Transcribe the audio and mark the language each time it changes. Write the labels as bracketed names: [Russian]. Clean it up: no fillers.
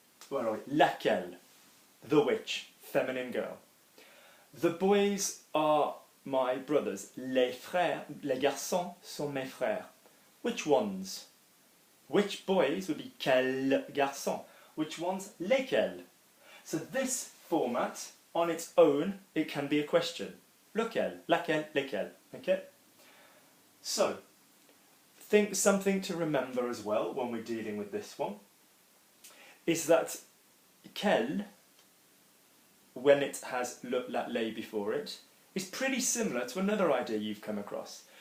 [English] Well, laquelle, the which, feminine girl. The boys are my brothers. [French] Les frères, les garçons sont mes frères. [English] Which ones? Which boys would be [French] quels garçons? [English] Which ones? Lesquels. So this format, on its own, it can be a question. [French] Lequel, laquelle, lesquels. [English] Okay? So, think something to remember as well when we're dealing with this one is that quel, when it has le, la, les before it, is pretty similar to another idea you've come across.